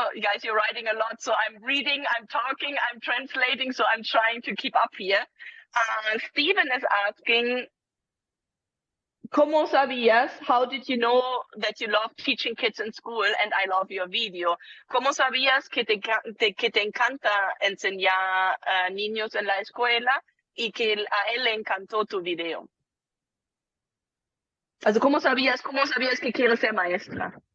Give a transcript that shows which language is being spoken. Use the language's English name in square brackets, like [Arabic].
[English] You guys, you're writing a lot. So I'm reading, I'm talking, I'm translating. So I'm trying to keep up here. Stephen is asking, [Spanish] ¿Cómo sabías? [English] How did you know that you love teaching kids in school? And I love your video. [Spanish] ¿Cómo sabías que te encanta enseñar a niños en la escuela y que a él le encantó tu video? Also, ¿cómo sabías que quieres ser maestra?